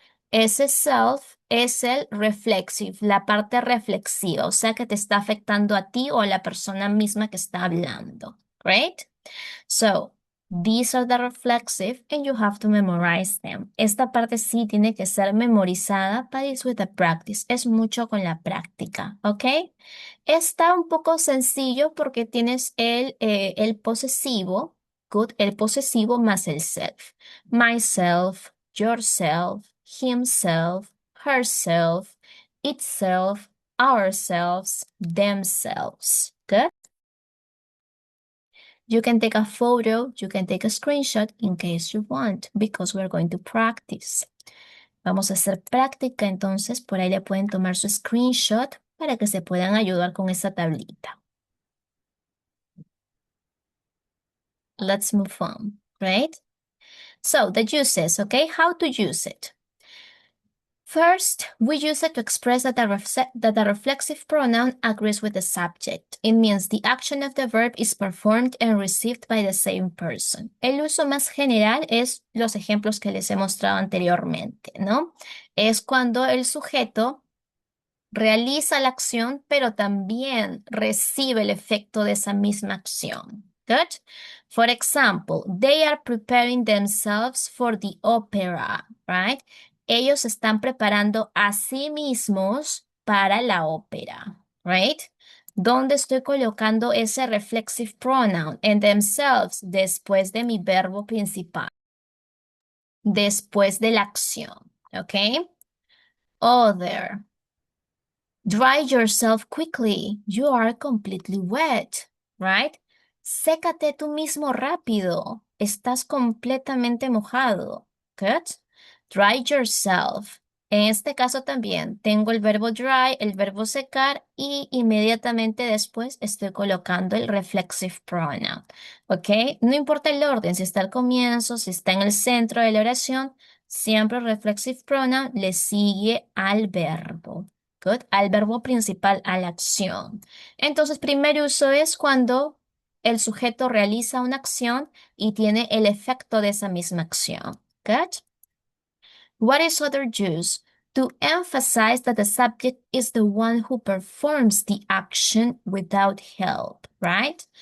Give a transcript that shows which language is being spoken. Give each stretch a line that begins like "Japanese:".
Spanish: Ese self es el reflexive, la parte reflexiva, o sea que te está afectando a ti o a la persona misma que está hablando.
English: Great? So, these are the reflexive and you have to memorize them.
Spanish: Esta parte sí tiene que ser memorizada,
English: but it's with the practice.
Spanish: Es mucho con la práctica, ¿ok? Está un poco sencillo porque tienes el posesivo, good, el posesivo más el self.
English: Myself, yourself, himself, herself, itself, ourselves, themselves. Good? You can take a photo, you can take a screenshot in case you want, because we're going to practice.
Spanish: Vamos a hacer práctica, entonces por ahí le pueden tomar su screenshot para que se puedan ayudar con esa tablita.
English: Let's move on, right? So, the uses, okay? How to use it. First, we use it to express that the reflexive pronoun agrees with the subject. It means the action of the verb is performed and received by the same person.
Spanish: El uso más general es los ejemplos que les he mostrado anteriormente, ¿no? Es cuando el sujeto realiza la acción, pero también recibe el efecto de esa misma acción. Good?
English: For example, they are preparing themselves for the opera, right?
Spanish: Ellos están preparando a sí mismos para la ópera, right? ¿Dónde estoy colocando ese reflexive pronoun? En themselves, después de mi verbo principal. Después de la acción, ¿ok? Other.
English: Dry yourself quickly. You are completely wet, right?
Spanish: Sécate tú mismo rápido. Estás completamente mojado. Good.
English: Dry yourself.
Spanish: En este caso también tengo el verbo dry, el verbo secar y inmediatamente después estoy colocando el reflexive pronoun. ¿Ok? No importa el orden, si está al comienzo, si está en el centro de la oración, siempre el reflexive pronoun le sigue al verbo. Good. Al verbo principal, a la acción. Entonces, primer uso es cuando el sujeto realiza una acción y tiene el efecto de esa misma acción.
English: Good. What is other use? To emphasize that the subject is the one who performs the action without help, right?